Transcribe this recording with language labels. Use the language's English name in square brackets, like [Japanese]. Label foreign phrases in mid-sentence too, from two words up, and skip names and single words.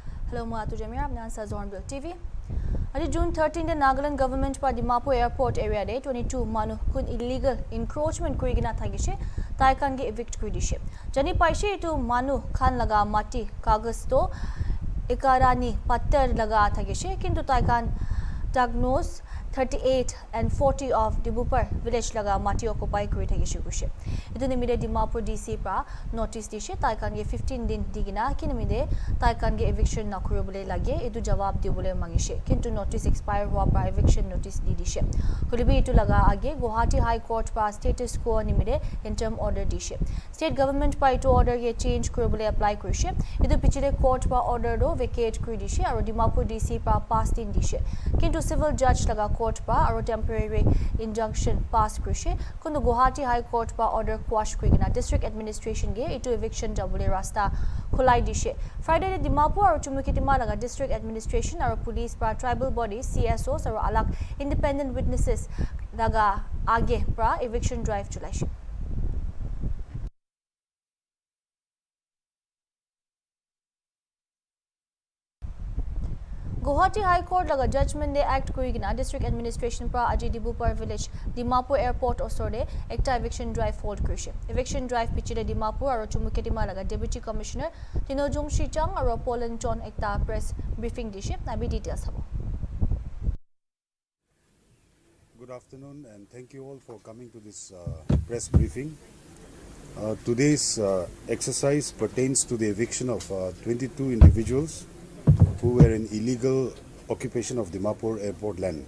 [English] Hello, Muatu Jamir. I'm Nansa HornbillTV. On June 13, the Nagaland government by Dimapur airport area day 22 [Naga Pidgin] manu kun [English] illegal encroachment [Naga Pidgin] kuigina thagishe taikan ge evict kuidishe. Jani paishe to manu khan laga mati kagas to ikarani pattar laga thagishe kintu taikan diagnose [English] 38 and 40 of Dimapur village [Naga Pidgin] laga mati occupy kuri thagishe gushe. Itu nimide Dimapur DC pra notice dishe taikan ge 15 din digina kinimide taikan ge eviction nakuru bole lage itu jawab dibole mangishe kintu [English] notice expire [Naga Pidgin] hua pra [English] eviction notice [Naga Pidgin] di dishe. Kulibi itu laga age Guwahati High Court pa [English] status quo [Naga Pidgin] nimide [English] interim order [Naga Pidgin] dishe. State government pa itu order ge change kuri bole apply kurishe. Itu pichile court pa order do vacate kuri dishe aru Dimapur DC pa pass din dishe. Kintu civil judge laga court pa aru [English] temporary injunction pass [Naga Pidgin] kurishe kundu Guwahati High Court pa [English] order quash [Naga Pidgin] kuigina [English] district administration [Naga Pidgin] ge itu eviction jabule rasta khulai dishe. Friday Dimapur aru Chumukitima laga [English] district administration [Naga Pidgin] aru police pa [English] tribal bodies CSOs [Naga Pidgin] aru alak [English] independent witnesses [Naga Pidgin] laga age pra [English] eviction drive [Naga Pidgin] chulaishe. Guwahati High Court laga judgment de act kuigina [English] district administration [Naga Pidgin] pra aji Dimapur village Dimapur airport osore ekta [English] eviction drive hold [Naga Pidgin] kurishe. [English] Eviction drive [Naga Pidgin] pichile Dimapur aru Chumuketima laga [English] deputy commissioner [Naga Pidgin] Tinojung Shichang aru Poland John ekta [English] press briefing [Naga Pidgin] dishe. Nabi details habo. [English] Good afternoon and thank you all for coming to this press briefing. Today's exercise pertains to the eviction of 22 individuals who were in illegal occupation of Dimapur airport land.